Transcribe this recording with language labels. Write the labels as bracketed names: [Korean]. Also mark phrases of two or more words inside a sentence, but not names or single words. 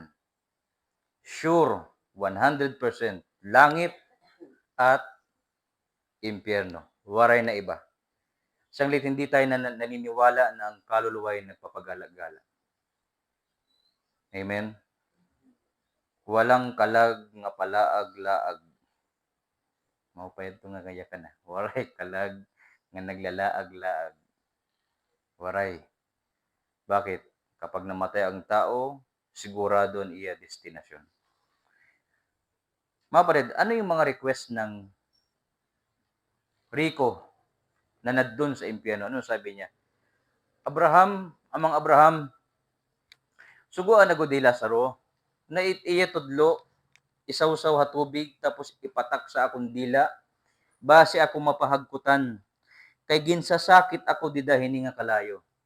[English] Sure, 100%, [Filipino] langit at impyerno. [Waray] Waray na iba. [Filipino] Sanglit hindi tayo naniniwala na ang kaluluwa ay nagpapagala-gala. Amen? Walang [Waray] kalag nga palaag-laag. Mapayad ito nga kaya ka na. Waray kalag nga naglalaag-laag. Waray. [Filipino] Bakit? Kapag namatay ang tao, sigurado ang [Waray] iya destinasyon. [Filipino] Mga kapatid, ano yung mga request ng Rico na nandun sa impyerno. Ano sabi niya? [Waray] Abraham, amang Abraham, suguan na gud ni Lazaro, na iya tudlo, isawsaw ha tubig, tapos ipatak sa akong dila, base ako mapahagkutan, kay ginsasakit ako didahini nga kalayo.